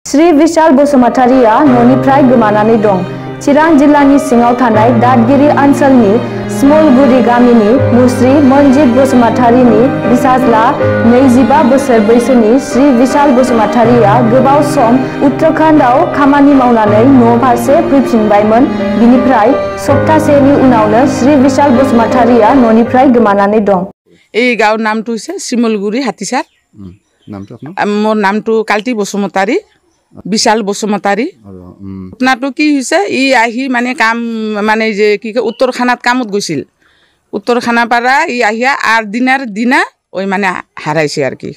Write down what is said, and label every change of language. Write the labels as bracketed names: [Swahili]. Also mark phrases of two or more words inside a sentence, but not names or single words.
[Bodo] श्री विशाल बसुमतारिया न'निफ्राय गोमानानै दं। चिरां जिल्लानि सिङाव थानाय दादगिरि ओनसोलनि स्मलगुरि गामिनि मुस्रि मनजित बसुमतारिनि फिसाज्ला 25 बोसोर बैसोनि श्री विशाल बसुमतारिया गोबाव सम उत्तराखंडआव खामानि मावनानै न' फारसे फैफिनबायमोन। बिनिफ्राय सप्तासेनि उनावनो श्री विशाल बसुमतारिया न'निफ्राय गोमानानै दं। [Assamese] এই গাঁৱৰ নামটো হৈছে শিমলগুৰি হাতীচাৰ। মোৰ নামটো কাল্টি বসুমতাৰী, বিশাল বসুমতাৰী। ঘটনাটো কি হৈছে, ই আহি মানে কাম মানে যে কি কয় উত্তৰখানাত কামত গৈছিল। উত্তৰখানাৰ পৰা ই আহিয়া 8 দিনৰ দিনা ওই মানে হাৰাইছে আৰু কি।